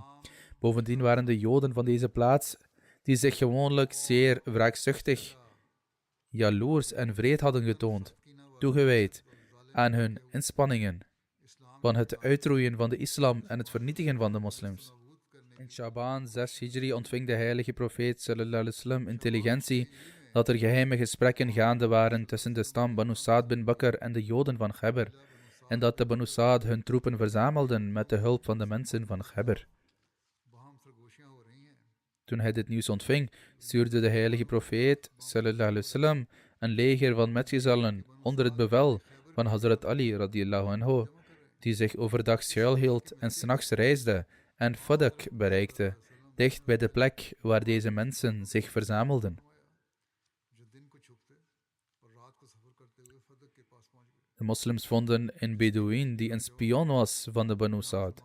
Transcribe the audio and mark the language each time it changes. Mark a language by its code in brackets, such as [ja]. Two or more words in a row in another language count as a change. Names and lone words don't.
[nl] Bovendien waren de Joden van deze plaats, die zich gewoonlijk zeer wraakzuchtig, jaloers en wreed hadden getoond, toegewijd aan hun inspanningen van het uitroeien van de islam en het vernietigen van de moslims. In Shaban 6 Hijri ontving de heilige profeet [ar] صلى الله عليه وسلم [nl] intelligentie dat er geheime gesprekken gaande waren tussen de stam Banu Saad bin Bakr en de Joden van Khaybar, en dat de Banu Saad hun troepen verzamelden met de hulp van de mensen van Khaybar. Toen hij dit nieuws ontving, stuurde de heilige profeet [ar] صلى الله عليه وسلم [nl] een leger van metgezellen onder het bevel van Hazrat Ali [ar] رضي الله عنه, [nl] die zich overdag schuilhield en 's nachts reisde en Fadak bereikte, dicht bij de plek waar deze mensen zich verzamelden. De moslims vonden een Bedouin die een spion was van de Banu Saad.